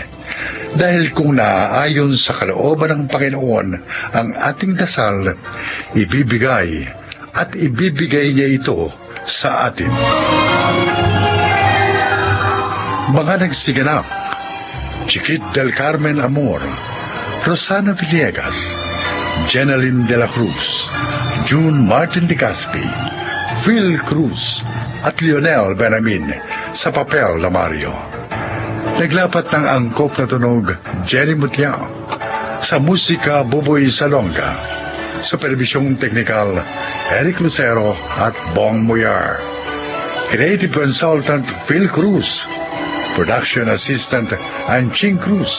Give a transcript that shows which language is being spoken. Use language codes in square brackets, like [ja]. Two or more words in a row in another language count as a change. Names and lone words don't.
[tl] Dahil kung naaayon sa kalooban ng Panginoon ang ating dasal, ibibigay niya ito sa atin. Mga nagsiganap: Chiquit del Carmen Amor, Rosana Villegas, Jenaline de la Cruz, June Martin de Gaspi, Phil Cruz, at Lionel Benamin sa papel na Mario. Naglapat ng angkop na tunog Jenny Mutiao, sa musika Buboy Salonga, superbisyong teknikal Eric Lucero at Bong Muyar, [en] creative consultant [tl] Phil Cruz, [en] production assistant [tl] Anching Cruz.